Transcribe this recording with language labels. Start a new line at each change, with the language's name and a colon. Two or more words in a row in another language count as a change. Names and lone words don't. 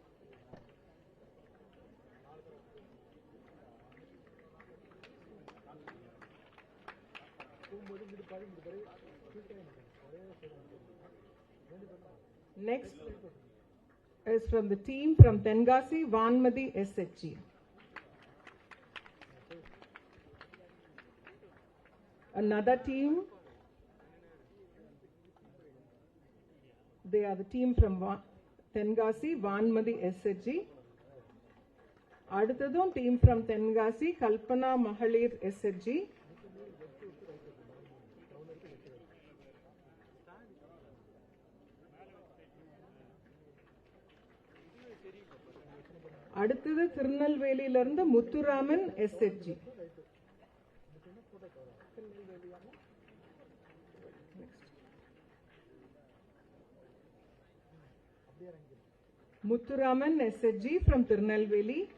English: Next is from the team from Tengasi, Vanmadi SHG. Another team, they are the team from Tengasi, Vanmadi SHG. Adutadum team from Tengasi, Kalpana Mahalir SHG.
Tamil: அடுத்தது திருநெல்வேலியில இருந்து முத்துராமன் SHG.
English: Muthuraman SHG from Tirunelveli.